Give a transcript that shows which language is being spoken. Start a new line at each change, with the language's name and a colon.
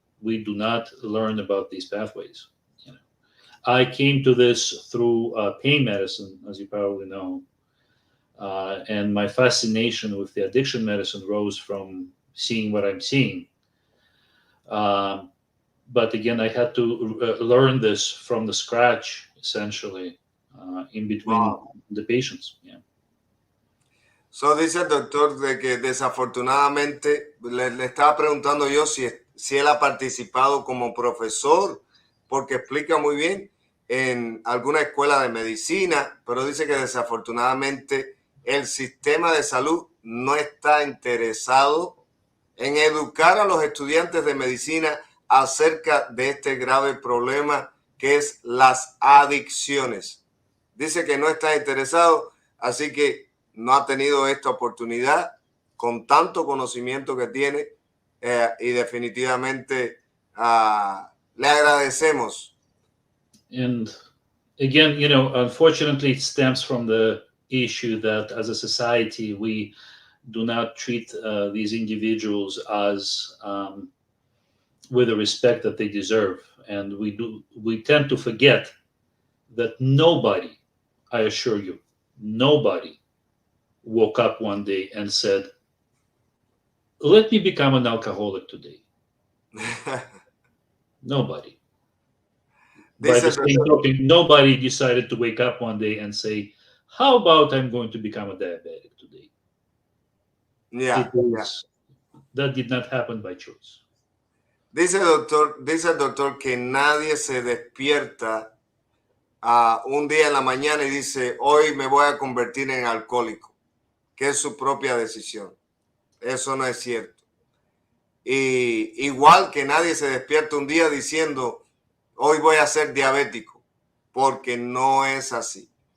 English: We do not learn about these pathways. I came to this through pain medicine, as you probably know, and my fascination with the addiction medicine rose from seeing what I'm seeing. But again, I had to learn this from the scratch, essentially, in between the patients. Yeah.
Spanish: So dice el doctor de que desafortunadamente le estaba preguntando yo si él ha participado como profesor, porque explica muy bien en alguna escuela de medicina, pero dice que desafortunadamente el sistema de salud no está interesado en educar a los estudiantes de medicina acerca de este grave problema que es las adicciones. Dice que no está interesado, así que no ha tenido esta oportunidad con tanto conocimiento que tiene y definitivamente le agradecemos.
English: And again, unfortunately, it stems from the issue that as a society, we do not treat these individuals as with the respect that they deserve. And we tend to forget that nobody, I assure you, nobody woke up one day and said, let me become an alcoholic today. Nobody. By the same token, nobody decided to wake up one day and say, how about I'm going to become a diabetic today? Yeah, that did not happen by choice.
Spanish: Dice el doctor que nadie se despierta un día en la mañana y dice, hoy me voy a convertir en alcohólico, que es su propia decisión. Eso no es cierto. Y igual que nadie se despierta un día diciendo, hoy voy a ser diabético, porque no es así.